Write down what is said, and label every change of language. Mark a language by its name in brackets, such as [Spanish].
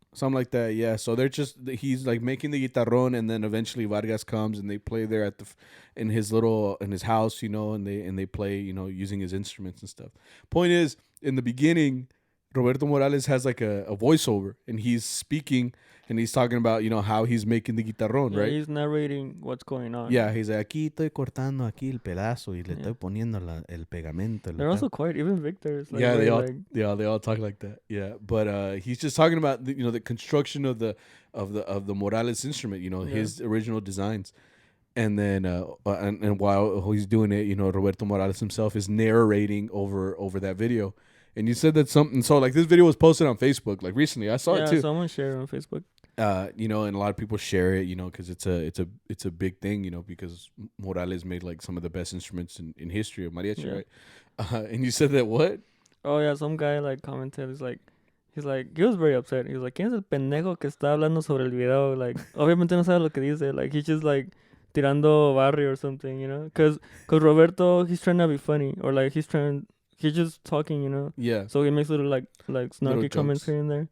[English] Something like that, yeah. So he's like making the guitarrón, and then eventually Vargas comes and they play there at in his house, and they play, using his instruments and stuff. Point is, in the beginning, Roberto Morales has like a voiceover, and he's speaking, and he's talking about how he's making the guitarrón, right? He's narrating what's going on. Yeah, he's like, [Spanish] aquí estoy cortando aquí el pedazo y le estoy poniendo el pegamento. [English] They're also quiet. Even Victor's like, they all talk like that. Yeah, but he's just talking about the construction of the Morales instrument. His original designs, and then and while he's doing it, Roberto Morales himself is narrating over that video. And you said that something. So like this video was posted on Facebook like recently. I saw it too. Yeah, someone shared it on Facebook. And a lot of people share it, because it's a big thing, because Morales made like some of the best instruments in history of mariachi, right? And you said that what? Oh yeah, some guy like commented. He was very upset. He was like, [Spanish] ¿Quién es el pendejo que está hablando sobre el video? Like, obviamente no sabe lo que dice. [English] Like, he's just like [Spanish] tirando barrio [English] or something, Cause Roberto, he's trying to be funny, or like he's just talking, Yeah. So he makes little like snarky comments here and there.